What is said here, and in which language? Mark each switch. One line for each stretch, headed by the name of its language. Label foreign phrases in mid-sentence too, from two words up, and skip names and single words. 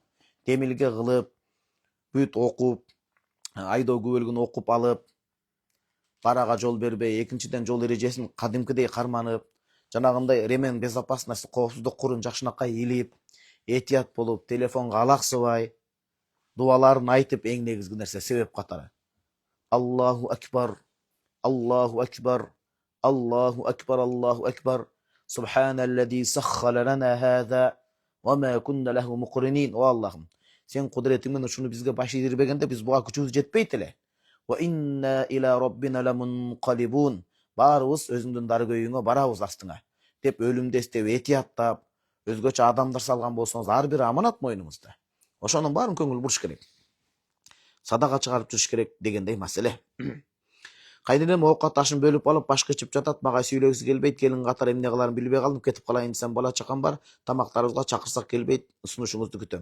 Kyrgyz: Демилге кылып, бүт окуп, айдоо күбөлүгүн окуп алып, парага жол бербей, экинчиден жол эрежесин кадимкидей карманып, жанагындай
Russian: ремень безопасности,
Kyrgyz: коопсуздук курун жакшынакай илип, этият болуп, телефонго алаксыбай, дуаларын айтып, эң негизги нерсе себеп катары.
Arabic: الله أكبر، الله أكبر، الله أكبر، الله أكبر. سبحان الذي سخر لنا هذا وما كنا له مقرنين.
Kyrgyz: О Аллахым, сен кудретиңмен ушуну бизге баш ийдирбегенде биз буга күчүбүз жетпейт эле.
Arabic: وإنا إلى ربنا لمنقلبون.
Kyrgyz: Баарыбыз өзүңдүн даргөйүңө барабыз астыңа деп өлүмдү эстеп, этияттап, өзгөчө адамдар салган болсоңуз, ар бир аманат мойнуңузда. Ошонун баарын көңүл буруш керек. Садака чыгарып жүрүш керек дегендей маселе. Кайненем оокат ашын бөлүп алып башка ичип жатат, мага сүйлөгүсү келбейт, келин катары эмне кыларын билбей калдым, кетип калайын десем бала чакам бар, тамактарыбызга чакырсак келбейт, сунушуңузду күтөм.